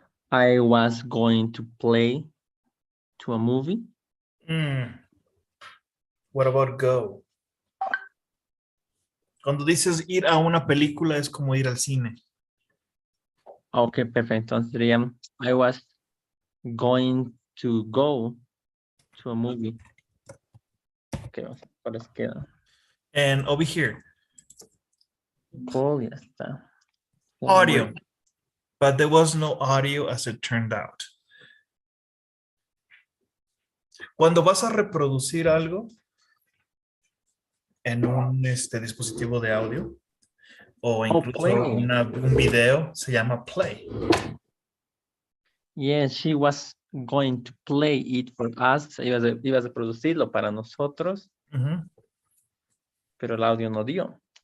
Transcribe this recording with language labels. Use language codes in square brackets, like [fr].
[en] I was going to play to a movie. What about go? [es] Cuando dices ir a una película es como ir al cine. Okay, perfecto. Entonces sería, [en] I was going to go to a movie. [es] Okay, parece que queda. [en] And over here. [es] Cool, ya está. [en] Audio. But there was no audio as it turned out. [es] Cuando vas a reproducir algo en un dispositivo de audio o incluso un video, se llama play. [en] Yes, she was going to play it for us. [es] Ibas a producirlo para nosotros, pero el audio no dio.